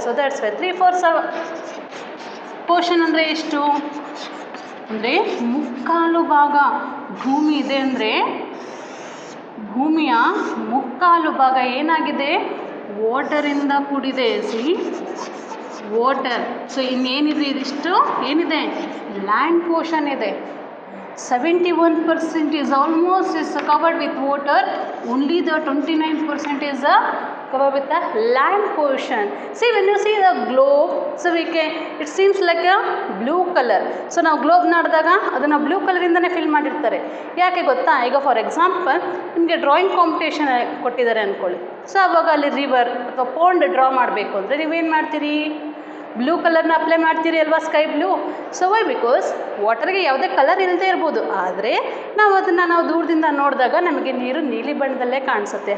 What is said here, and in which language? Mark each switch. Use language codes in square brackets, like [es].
[en] So that's why 3/4 portion [kn] ಅಂದರೆ ಎಷ್ಟು ಅಂದರೆ ಮುಕ್ಕಾಲು ಭಾಗ ಭೂಮಿ ಇದೆ. ಅಂದರೆ ಭೂಮಿಯ ಮುಕ್ಕಾಲು ಭಾಗ ಏನಾಗಿದೆ, ವಾಟರಿಂದ ಕೂಡಿದೆ. C, water. ಸೊ ಇನ್ನೇನಿದೆ, ಇದಿಷ್ಟು ಏನಿದೆ, ಲ್ಯಾಂಡ್ ಪೋರ್ಷನ್ ಇದೆ. [en] 71% is almost is covered with water. Only the 29% is covered with the land portion. See, when you see the globe, so it seems like a blue color. [kn] So ನಾವು globe ನೋಡಿದಾಗ ಅದನ್ನು blue ಕಲರಿಂದನೇ fill ಮಾಡಿರ್ತಾರೆ. ಯಾಕೆ ಗೊತ್ತಾ? ಈಗ for example ನಿಮಗೆ drawing competition ಕೊಟ್ಟಿದ್ದಾರೆ ಅಂದ್ಕೊಳ್ಳಿ. ಸೊ ಅವಾಗ ಅಲ್ಲಿ ರಿವರ್ ಅಥವಾ ಪಾಂಡ್ ಡ್ರಾ ಮಾಡಬೇಕು ಅಂದರೆ ನೀವೇನು ಮಾಡ್ತೀರಿ? ಬ್ಲೂ ಕಲರ್ನ ಅಪ್ಲೈ ಮಾಡ್ತೀರಿ ಅಲ್ವಾ, sky blue. So Y? Because ವಾಟರ್ಗೆ ಯಾವುದೇ ಕಲರ್ ಇಲ್ಲದೆ ಇರ್ಬೋದು, ಆದರೆ ನಾವು ದೂರದಿಂದ ನೋಡಿದಾಗ ನಮಗೆ ನೀರು ನೀಲಿ ಬಣ್ಣದಲ್ಲೇ ಕಾಣಿಸುತ್ತೆ.